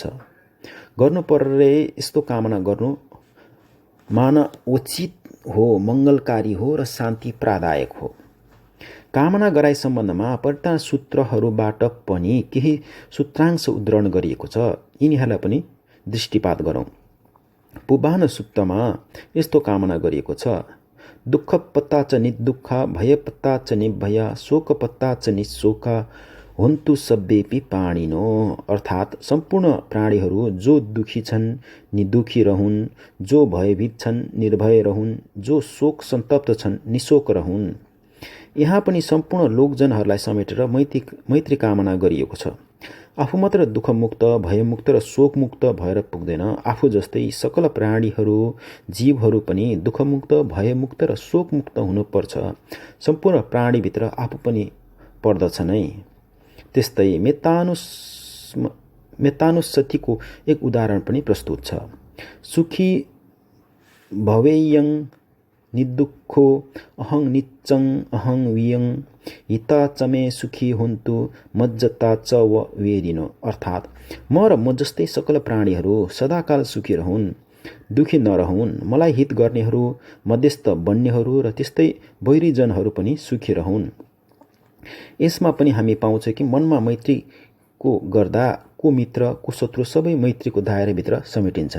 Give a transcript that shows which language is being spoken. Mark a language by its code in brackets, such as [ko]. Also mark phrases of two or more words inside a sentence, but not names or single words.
[ne] गर्नु पर्ने यस्तो कामना गर्नु मानवोचित हो, मङ्गलकारी हो र शान्ति प्रदायक हो। कामना गराइ सम्बन्धमा परित्राण सूत्रहरूबाट पनि केही सूत्रांश उद्धरण गरिएको छ, यिनीहरूलाई पनि दृष्टिपात गरौँ। पुबान सूत्रमा यस्तो कामना गरिएको छ: [pi] दुःख पत्ता च निदुःख, भय पत्ता च निभय, शोक पत्ता च निशोक, हुन्तु सब्बेपि प्राणिनो। [ne] अर्थात् सम्पूर्ण प्राणीहरू जो दुखी छन् निदुखी रहन्, जो भयभीत छन् निर्भय रहन्, जो शोक सन्तप्त छन् निशोक रहन्। यहाँ पनि सम्पूर्ण लोकजनहरूलाई समेटेर मैत्री कामना गरिएको छ। आफू मात्र दुःखमुक्त भयमुक्त र शोकमुक्त भएर पुग्दैन, आफू जस्तै सकल प्राणीहरू जीवहरू पनि दुःखमुक्त भयमुक्त र शोकमुक्त हुनुपर्छ। सम्पूर्ण प्राणीभित्र आफू पनि पर्दछ नै। त्यस्तै मेत्तानुसतिको एक उदाहरण पनि प्रस्तुत छ। [pi] सुखी भवेयं निदुःखो अहं नित्यं अहं वियं, हिता च मे सुखी हुन्तु मज्जता च व वेदिनो। [ne] अर्थात् म र म जस्तै सकल प्राणीहरू सदाकाल सुखी रहन्, दुखी नरहुन्, मलाई हित गर्नेहरू मध्यस्थ बन्नेहरू र त्यस्तै वैरीजनहरू पनि सुखी रहन्। यसमा पनि हामी पाउँछौँ कि मनमा मैत्रीको गर्दा को मित्र को शत्रु सबै मैत्रीको दायराभित्र समेटिन्छन्।